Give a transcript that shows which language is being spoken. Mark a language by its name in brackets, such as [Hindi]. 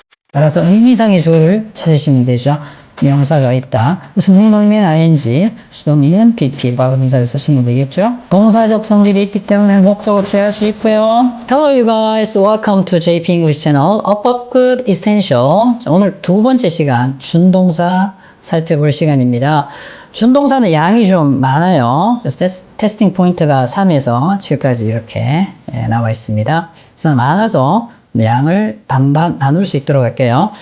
[Korean] 따라서 의미상의 주어를 찾으시면 되죠. 명사가 있다. 수동이면 ing, 수동이면 pp, 과거분사를 쓰시면 되겠죠. 동사적 성질이 있기 때문에 목적어 취할 수 있고요. [English] Hello you guys, welcome to JP English Channel. Up Up Good Essential. [Korean] 자, 오늘 두 번째 시간 준동사 살펴볼 시간입니다. 준동사는 양이 좀 많아요. 그래서 테스팅 포인트가 3에서 7까지 이렇게 나와 있습니다. 그래서 많아서 양을 반반 나눌 수 있도록 할게요.